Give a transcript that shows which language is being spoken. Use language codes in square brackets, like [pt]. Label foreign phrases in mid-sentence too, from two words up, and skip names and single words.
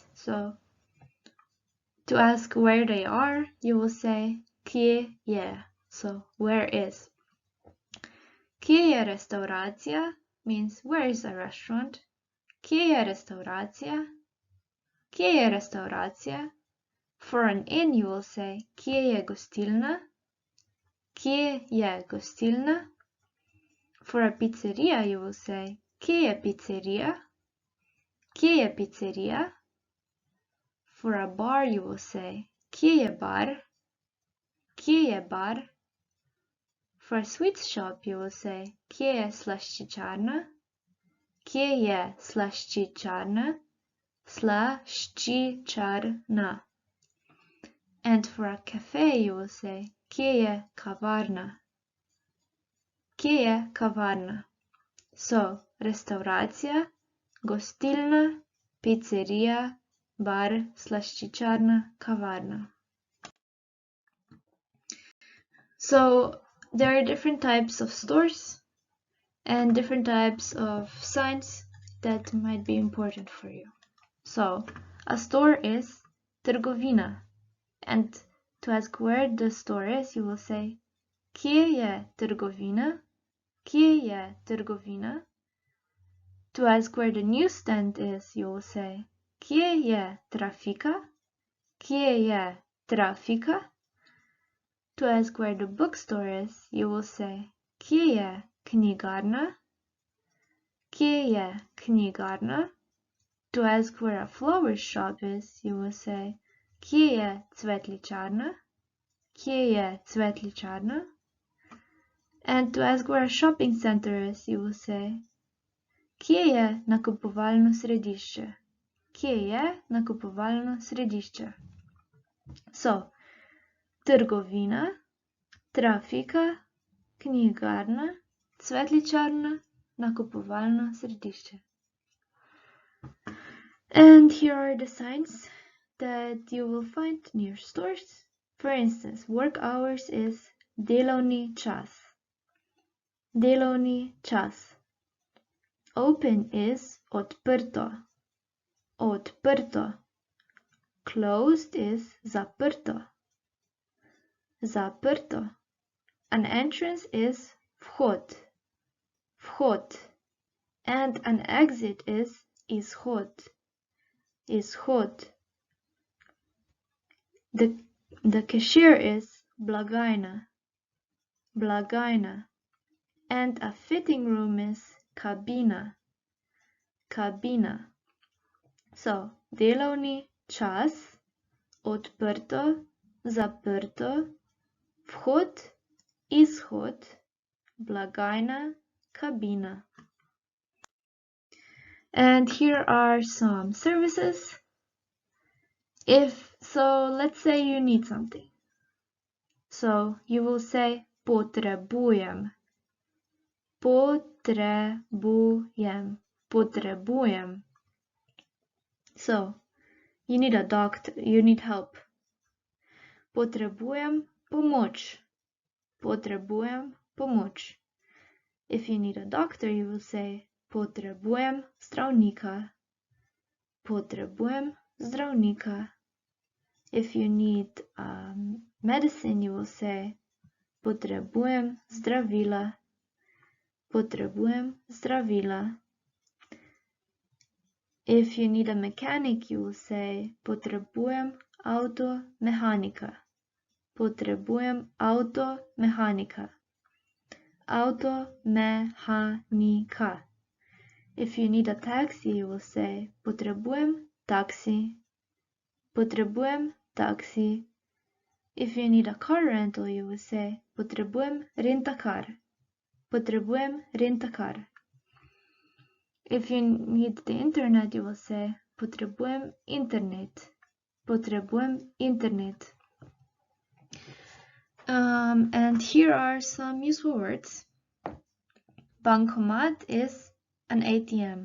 [en] So, to ask where they are, you will say [sl] kje je. [en] So, where is. [sl] Kje je restauracija [en] means where is a restaurant. [sl] Kje je restauracija? Kje je restauracija? [en] For an inn, you will say [sl] kje je gostilna. Kje je gostilna? [en] For a pizzeria, you will say [sl] kje je pizzeria. Kje je pizzeria? [en] For a bar, you will say [sl] kje je bar. Kje je bar? [en] For a sweets shop, you will say [sl] kje je slaščičarna. Kje je slaščičarna? Slaščičarna. [en] And for a cafe, you will say [sl] kje je kavarna. Kje je kavarna? So, restauracija, gostilna, pizzeria, bar, slaščičarna, kavarna. [en] So, there are different types of stores and different types of signs that might be important for you. So, a store is trgovina. And to ask where the store is, you will say [sl] kje je trgovina? Kje je trgovina? [en] To ask where the newsstand is, you will say [sl] kje je trafika? Kje je trafika? [en] To ask where the bookstore is, you will say [sl] kje je knjigarna? Kje je knjigarna? [en] To ask where a flower shop is, you will say [sl] kje je cvetličarna? Kje je cvetličarna? [en] And to ask where a shopping center is, you will say [sl] kje je nakupovalno središče? Kje je nakupovalno središče? So, trgovina, trafika, knjigarna, cvetličarna, nakupovalno središče. [en] And here are the signs that you will find near stores. For instance, work hours is [sl] delovni čas. Delovni čas. [en] Open is odprto. [sl] Odprto. [en] Closed is zaprto. [sl] Zaprto. [en] An entrance is vhod. [sl] Vhod. [en] And an exit is izhod. [sl] Izhod. [en] The cashier is blagajna. [sl] Blagajna. [en] And a fitting room is kabina. [sl] Kabina. So, delovni čas, odprto, zaprto, vhod, izhod, blagajna, kabina. [en] And here are some services. Let's say you need something. So you will say potrebujem. [sl] Potrebujem. Potrebujem. [en] So you need a doctor, you need help. [sl] Potrebujem pomoč. Potrebujem pomoč. [en] If you need a doctor, you will say [sl] potrebujem zdravnika. Potrebujem zdravnika. [en] If you need medicine, you will say [sl] potrebujem zdravila. Potrebujem zdravila. [en] If you need a mechanic, you will say [sl] potrebujem auto mehanika. Potrebujem auto mehanika. Auto mehanika. [en] If you need a taxi, you will say [sl] potrebujem taxi. Potrebujem taxi. [en] If you need a car rental, you will say [sl] potrebujem rentakar. Potrebujem rentakar. [en] If you need the internet, you will say [sl] potrebujem internet. Potrebujem internet. [en] And here are some useful words. Bankomat is an ATM.